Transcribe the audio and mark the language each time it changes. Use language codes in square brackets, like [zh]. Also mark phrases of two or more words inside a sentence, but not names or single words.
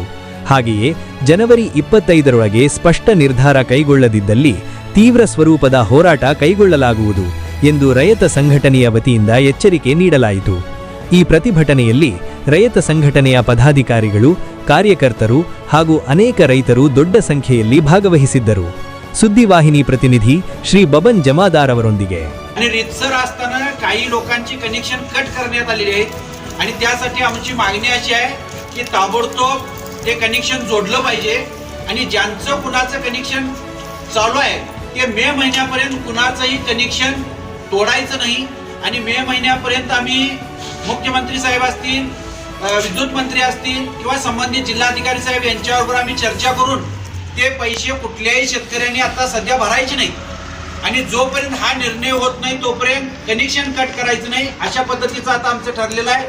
[kn] ಹಾಗೆಯೇ ಜನವರಿ 25ರೊಳಗೆ ಸ್ಪಷ್ಟ ನಿರ್ಧಾರ ಕೈಗೊಳ್ಳದಿದ್ದಲ್ಲಿ ತೀವ್ರ ಸ್ವರೂಪದ ಹೋರಾಟ ಕೈಗೊಳ್ಳಲಾಗುವುದು ಎಂದು ರೈತ ಸಂಘಟನೆಯ ವತಿಯಿಂದ ಎಚ್ಚರಿಕೆ ನೀಡಲಾಯಿತು. ಈ ಪ್ರತಿಭಟನೆಯಲ್ಲಿ ರೈತ ಸಂಘಟನೆಯ ಪದಾಧಿಕಾರಿಗಳು, ಕಾರ್ಯಕರ್ತರು ಹಾಗೂ ಅನೇಕ ರೈತರು ದೊಡ್ಡ ಸಂಖ್ಯೆಯಲ್ಲಿ ಭಾಗವಹಿಸಿದ್ದರು. ಸುದ್ದಿವಾಹಿನಿ ಪ್ರತಿನಿಧಿ ಶ್ರೀ ಬಬನ್ ಜಮಾದಾರ್ ಅವರೊಂದಿಗೆ. [mr] आणि रितसर असताना काही लोकांची कनेक्शन कट करण्यात आलेली आहेत आणि त्यासाठी आमची मागणी अशी आहे की ताबडतोब ते कनेक्शन जोडलं पाहिजे आणि ज्यांचं कुणाचं कनेक्शन चालू आहे ते मे महिन्यापर्यंत कुणाचंही कनेक्शन तोडायचं नाही आणि मे महिन्यापर्यंत आम्ही मुख्यमंत्री साहेब असतील, विद्युत मंत्री असतील किंवा संबंधित जिल्हाधिकारी साहेब यांच्याबरोबर आम्ही चर्चा करून ते पैसे कुठल्याही शेतकऱ्यांनी आता सध्या भरायचे नाही आणि जोपर्यंत हा निर्णय होत नाही तोपर्यंत कनेक्शन कट करायचं नाही अशा पद्धतीचं आता आमचं ठरलेलं आहे.